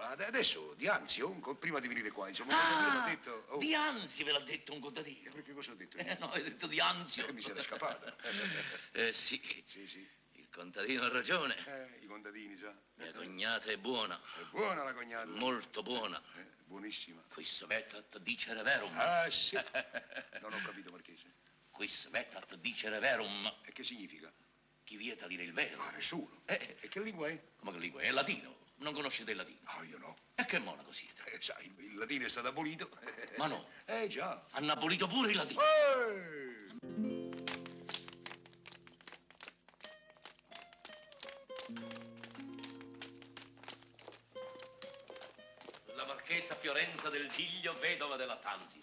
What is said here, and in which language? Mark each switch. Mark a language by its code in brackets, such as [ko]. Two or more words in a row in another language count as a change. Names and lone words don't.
[it] Adesso di Anzio, prima di venire qua, insomma, Ah, mi ha detto. Oh, di Anzio ve l'ha detto un contadino. perché cosa ho detto? No, hai detto di Anzio. Mi siete scappata. Sì, Sì. il contadino ha ragione. I contadini, già. Mia cognata è buona, È buona la cognata. molto buona. Buonissima. [la] Quis metat dicere verum. [it] Ah, sì. Non ho capito, Marchese. [la] Quis metat dicere verum. [it] E che significa? Chi vieta dire il vero? Ah, nessuno. E che lingua è? Come che lingua? È latino. Non conoscete il latino? Ah, io no. E che monaco siete? Sai, il latino è stato abolito. Ma no. Già. Hanno abolito pure il latino. La marchesa Fiorenza del Giglio, vedova della Tansis.